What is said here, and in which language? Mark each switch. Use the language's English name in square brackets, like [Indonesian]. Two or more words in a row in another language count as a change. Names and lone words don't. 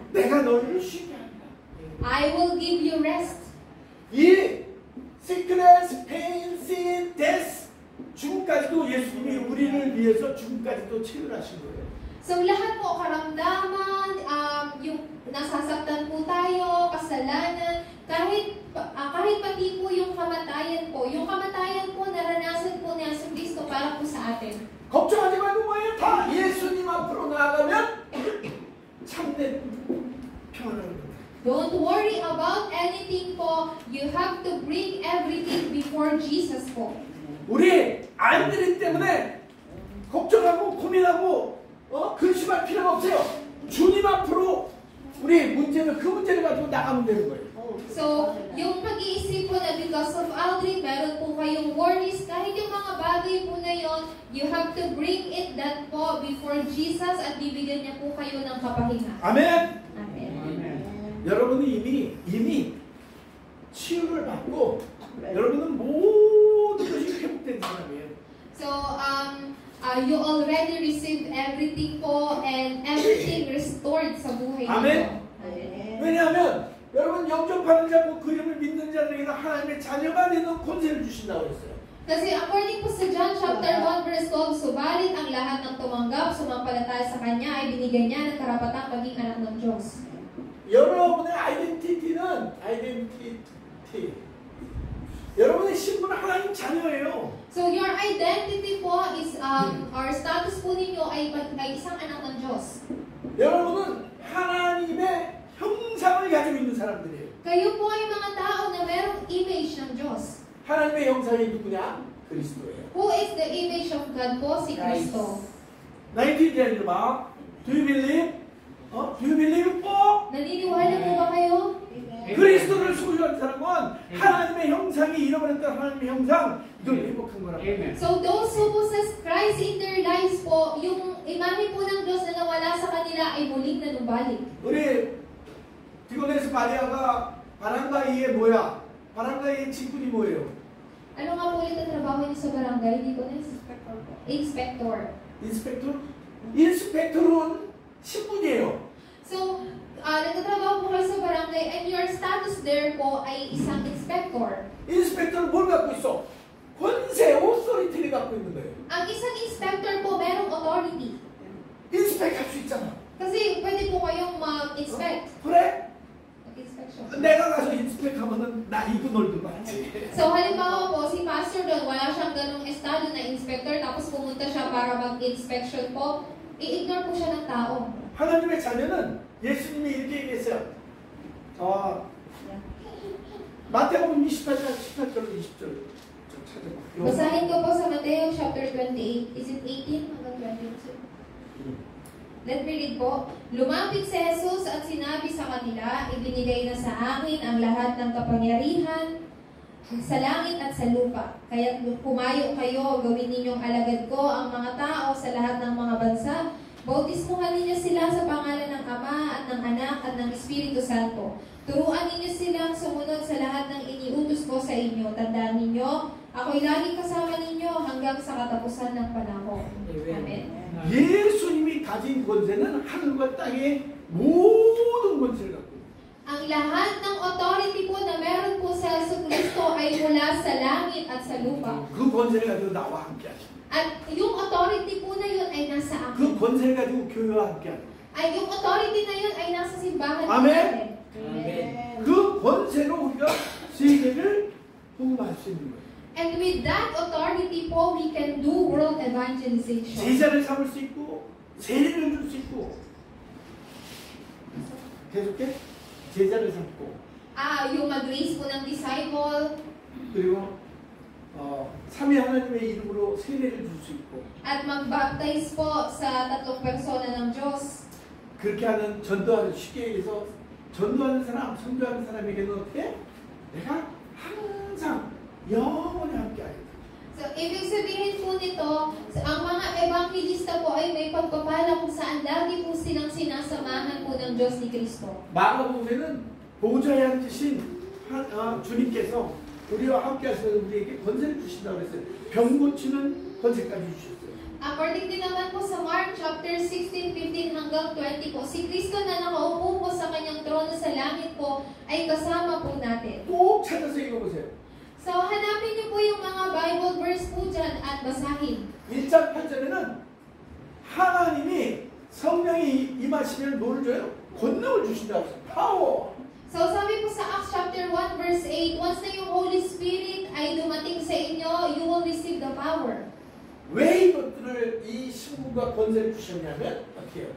[Korean] 내가 너희를 쉬게 한다. [English] I will give you rest. [Korean] 이 [English] sickness, pain, sin, death [Korean] 죽음까지도 예수님이 우리를 위해서 죽음까지도 치료하신 거예요. [Filipino] So lahat po, karamdaman, yung nasasaktan po tayo, kasalanan, kahit pati po yung kamatayan po naranasan po niya sa Kristo para po sa atin. [Korean] 걱정하지 말고 뭐예요? 다 예수님 앞으로 나아가면 참된 평안을 얻는다. [English] Don't worry about anything po. You have to bring everything before Jesus po. [Korean] 우리 아이들 때문에 걱정하고 고민하고 근심할 필요가 없어요. 주님 앞으로 우리 문제는 그 문제를 가지고 나가면 되는 거예요. [Filipino] So, yung pag-iisip po na [English] because of [Filipino] Aldrin, meron po kayong worries, kahit yung mga bagay po na yon, [English] you have to bring it that po before Jesus [Filipino] at bibigyan niya po kayo ng kapahinga. [Korean] 아멘. [English] Amen. [Korean] 여러분은 이미 치유를 받고 여러분은 모든 것이 회복된 사람이에요. [English] So, you already received everything po and everything restored [Filipino] sa buhay [English] Amen. [Filipino] niyo. [Korean] 왜냐하면 여러분 영접하는 자, 그 이름을 믿는 자들에게는 하나님의 자녀가 되는 권세를 주신다고 했어요. [Filipino] Kasi according po sa John chapter 1 verse 12, subalit ang lahat ng tumanggap, sumampalataya sa Kanya ay binigyan niya ng karapatang maging anak ng Diyos. [Korean] 여러분의 아이덴티티. 여러분의 신분은 하나님 자녀예요. [English] So your identity [Filipino] po [English] is, or status [Filipino] po ninyo ay isang anak ng Diyos. [Korean] 여러분은 하나님의 형상을 가지고 있는 사람들이에요. [Filipino] Kayo po ay mga tao na merong image ng Diyos. [Korean] 하나님의 형상이 누구냐? 그리스도예요. [English] Who is the image of God po? [Filipino] Si Kristo. [Korean] 나이팅게일 봐. [English] Do you believe? Do you believe po? [Filipino] Naniniwala po ba kayo? [Korean] 그리스도를 소유한 사람은 하나님의 형상이 잃어버렸던 하나님의 형상 이걸 회복한 거라고. [English] So those who possess Christ in their lives [Filipino] po, yung imahe po ng Diyos na nawala sa kanila ay muling nanumbalik. [Korean] 우리 디고네스 마리아가 바람가이의 뭐야? 바람가이의 직분이 뭐예요? [Filipino] Ano nga po ulit ang trabaho niyo sa barangay, Nicolas? [English] Inspector. [Korean] 인스펙터? 인스펙터는 신분이에요. [Filipino] So, nagtatrabaho po kayo sa barangay [English] and your status there [Filipino] po ay isang inspector. [Korean] 인스펙터는 뭘 갖고 있어? 권세, 오소리티를 갖고 있는 거예요. [Filipino] Ang isang inspector po merong authority. [Korean] 인스펙 할 수 있잖아. [Filipino] Kasi pwede po kayong mag-inspect. [Korean] 그래? [Filipino] Mag-inspection. [Korean] 내가 가서 인스펙 하면은 나 이거 놀도 맞지. [Filipino] So, halimbawa po, si pastor doon, wala siyang ganong estado na inspector, tapos pumunta siya para mag-inspection po, i-ignore po siya ng tao. [Korean] 하나님의 자녀는 예수님이 이렇게 얘기했어요. 마태복음 28장 18절 20절 좀 찾아봐. [Filipino] Basahin ko po sa Mateo chapter 28. [English] Is it 18 hanggang 22? Let me read po. [Filipino] Lumapit si Jesus at sinabi sa kanila, ibinigay na sa akin ang lahat ng kapangyarihan sa langit at sa lupa. Kaya't pumayo kayo, gawin ninyong alagad ko ang mga tao sa lahat ng mga bansa. Bautismuhan ninyo sila sa pangalan ng Ama at ng Anak at ng Espiritu Santo. Turuan ninyo silang sumunod sa lahat ng iniutos ko sa inyo. Tandaan ninyo, ako'y laging kasama ninyo hanggang sa katapusan ng panahon. Amen. [Korean] 예수님이 가진 권세는 하늘과 땅의 모든 권세를 갖고 있어요. [Filipino] Ang lahat ng authority po na meron po sa Jesucristo ay mula sa langit at sa lupa. [Korean] 그 권세를 가지고 나와 함께하죠. [Filipino] At yung authority po na yun ay nasa [Korean] 그 [Filipino] akin. [Korean] 권세를 가지고 교회와 함께하죠. [Filipino] Ay yung authority na yun ay nasa simbahan po Amen. natin. [Korean] 그 권세로 우리가 세계를 복음할 수 있는 거예요. [English] And with that authority po, we can do world evangelization. [Korean] 제자를 삼을 수 있고 세례를 줄 수 있고 계속해 제자를 삼고 [Filipino] Yung mag-raise po ng disciple [Korean] 그리고 삼위 하나님의 이름으로 세례를 줄 수 있고 [Filipino] at mag-baptize po sa tatlong persona ng Diyos. [Korean] 그렇게 하는 전도하는 쉽게 얘기해서 전도하는 사람, 선교하는 사람에게는 어떻게? 내가 항상 영원히 함께 하겠다. [Filipino] So, ibig sabihin po nito, ang mga evangelista po ay may pagpapala kung saan lagi po silang sinasamahan po ng Diyos ni Kristo. [Korean] 마가복음에는 보좌에 앉으신 주님께서 우리와 함께 하시는 우리에게 권세를 주신다고 했어요. 병 고치는 권세까지 주셨어요. [Filipino] According din naman po sa Mark chapter 16, 15 hanggang 20 po, si Kristo na nakaupo po sa kanyang trono sa langit po ay kasama po natin. [Korean] 꼭 찾아서 읽어보세요. [Filipino] So, hanapin niyo po yung mga Bible verse po dyan at basahin. [Korean] 1장 8절에는 하나님이 성령이 임하시면 뭘 줘요? 권능을 주신다고 했어요. 파워. [Filipino] So, sabi po sa Acts chapter 1 verse 8, once na yung Holy Spirit ay dumating sa inyo, [English] you will receive the power. [Korean] 왜 이것들을 이 신분과 권세를 주셨냐면 어떻게 해요?